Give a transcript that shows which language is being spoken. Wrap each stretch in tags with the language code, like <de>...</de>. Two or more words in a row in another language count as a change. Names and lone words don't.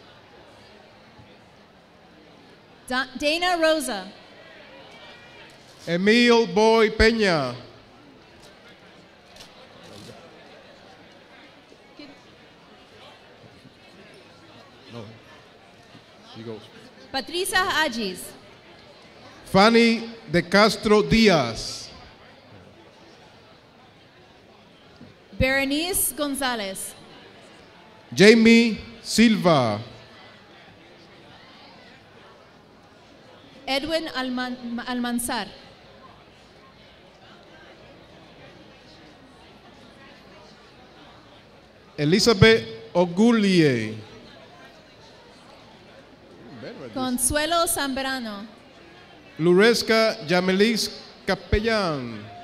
<en>Dana Rosa. Emil Boy Peña. No. She goes. Patricia Agis. Fanny de Castro Díaz. Berenice Gonzalez. Jamie Silva. Edwin Almanzar. Elizabeth Ogulie. Consuelo Zambrano. Luresca Yamelis Capellan.</en>